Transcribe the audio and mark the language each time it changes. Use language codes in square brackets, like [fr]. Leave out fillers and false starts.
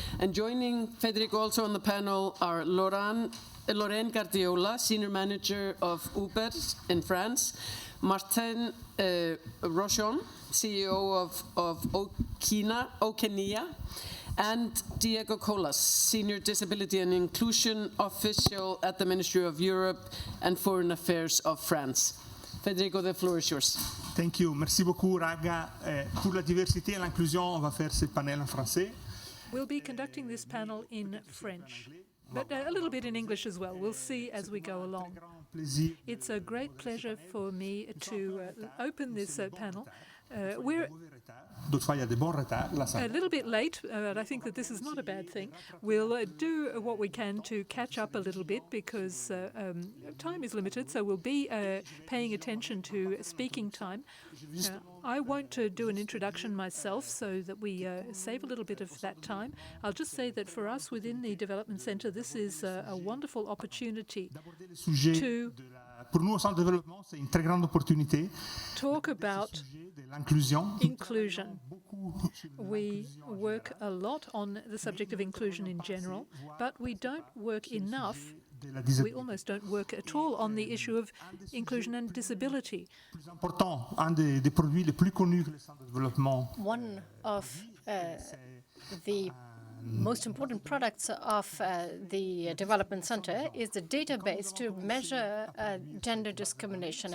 [en] And joining Federico also on the panel are Lorraine Gardiola, Senior Manager of Uber in France, Martin Rochon, CEO of Okenia, and Diego Colas, Senior Disability and Inclusion Official at the Ministry of Europe and Foreign Affairs of France. Federico, the floor is yours. Thank you. [fr] Merci beaucoup, Raga. Pour la diversité et l'inclusion, on va faire ce panel en français. [en] We'll be conducting this panel in French, but a little bit in English as well. We'll see as we go along. It's a great pleasure for me to open this panel. We're a little bit late, but I think that this is not a bad thing. We'll do what we can to catch up a little bit because time is limited, so we'll be paying attention to speaking time. I won't do an introduction myself so that we save a little bit of that time. I'll just say that for us within the Development Center, this is a wonderful opportunity to [fr] pour nous, au Centre de développement, c'est une très grande opportunité. [en] Talk about inclusion. We work a lot on the subject of inclusion in general, but we don't work enough. We almost don't work at all on the issue of inclusion and disability. [fr] Important, un des produits les plus connus que le Centre de développement. [en] One of the most important products of the Development Center is the database to measure gender discrimination.